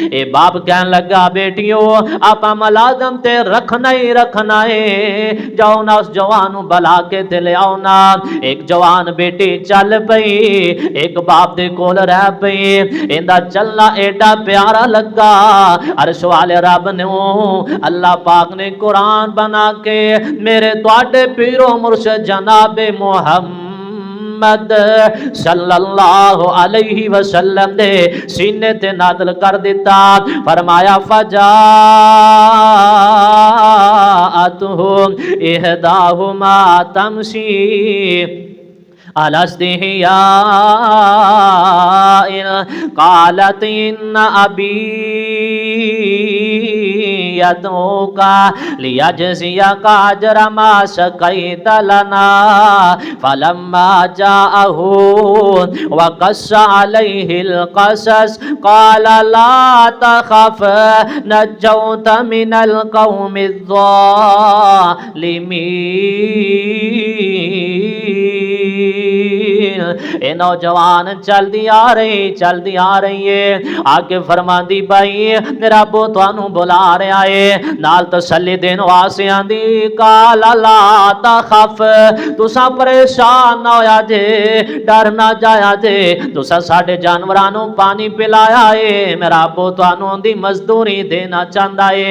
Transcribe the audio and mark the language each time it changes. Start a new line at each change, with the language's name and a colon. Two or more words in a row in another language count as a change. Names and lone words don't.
Punjabi: اے باپ کہن لگا بیٹیوں آپ ملازم تے رکھنا ہی رکھنا ہے، جاؤ نا اس جوان نوں بلا کے تے لے آؤ نا. ایک جوان بیٹی چل پئی، ایک باپ دے کول رہ پئی، ایندا چلنا ایڈا پیارا لگا. عرش والے رب نے اللہ پاک نے قرآن بنا کے میرے تہاڈے پیرو مرشد جنابِ محمد
Arabic: صلى الله عليه وسلم
Punjabi: دے سینے تے نازل کر دتا.
Arabic: فرمایا فجاءته إحداهما تمشي على استحياء قالت إن أبي يدعوك ليجزيك أجر ما سقيت لنا فلما جاءه وقص عليه القصص قال لا تخف نجوت من القوم الظالمين.
Punjabi: اے نوجوان چلدی آ رہی ہے، آکے فرماندی بھائی میرا بو تہانوں بلا رہا ہے، نال تسلی دین واسطے آندی
Arabic: قال لا تخف,
Punjabi: تسا پریشان نہ ہویا جے، ڈر نہ جایا جے، تسا ساڈے جانوراں نوں پانی پلایا ہے، میرا بو تہانوں دی مزدوری دینا چاہتا ہے.